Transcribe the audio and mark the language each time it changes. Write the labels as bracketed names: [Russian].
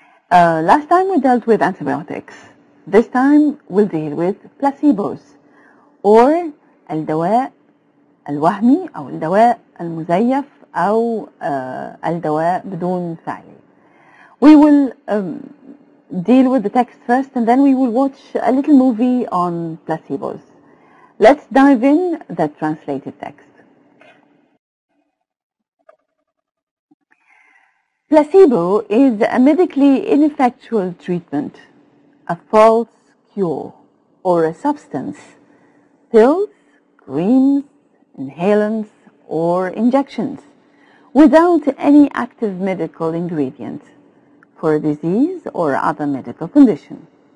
[English] Last time we dealt with antibiotics. This time we'll deal with placebos or [Arabic] الدواء الوهمي أو الدواء المزيف أو الدواء بدون فعالية. [English] We will deal with the text first and then we will watch a little movie on placebos. Let's dive in the translated text. Placebo is a medically ineffectual treatment, a false cure, or a substance, pills, creams, inhalants, or injections, without any active medical ingredient for a disease or other medical condition.